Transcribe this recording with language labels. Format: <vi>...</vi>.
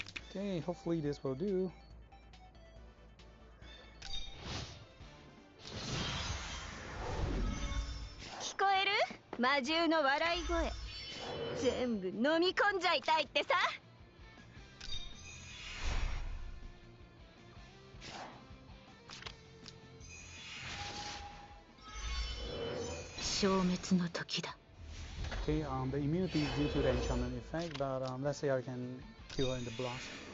<en>Okay, hopefully this will do.</en> <ja>"魔獣の笑い声全部飲み込んじゃいたいってさ消滅の時だ</ja> <en>Okay, the immunity is due to the enchantment effect, but let's say I can kill her in the blast.</en>